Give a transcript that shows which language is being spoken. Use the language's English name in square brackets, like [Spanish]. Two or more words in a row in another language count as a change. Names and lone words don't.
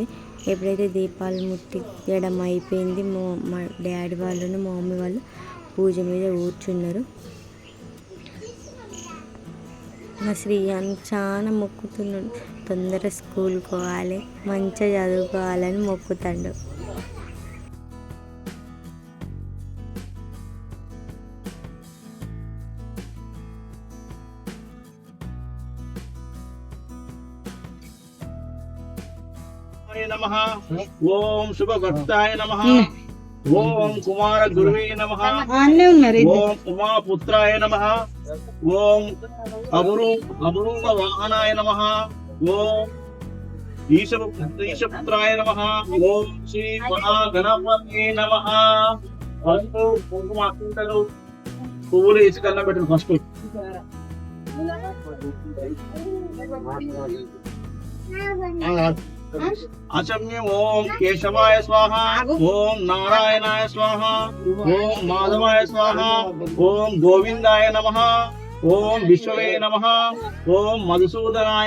[Telugu] ఎప్పుడైతే దీపాలు ముట్టించడం అయిపోయింది, మా డాడీ వాళ్ళను మా మమ్మీ వాళ్ళు పూజ మీద కూర్చున్నారు. మా శ్రీయాన్ చాలా మొక్కుతున్నాడు, తొందర స్కూల్కి పోవాలి, మంచిగా చదువుకోవాలని మొక్కుతాడు. [Sanskrit] नमः ओम शुभ भक्ताय नमः ओम कुमार गुरुवे नमः ओम उमा पुत्राय नमः ओम अमरूप वाहनाय नमः ओम ईशपुत्राय नमः ओम श्री महागणपते नमः [Telugu] ఫస్ట్ కుంకుమ అక్షంతలు పువ్వులు ఇసి కన్న పెట్టండి ఫస్ట్ [Sanskrit] आचम्य ओम केशवाय स्वाहा ओम नारायणाय स्वाहा ओम माधवाय स्वाहा ओम गोविंदाय नमः ओम विश्ववे नमः ओम मधुसूदनाय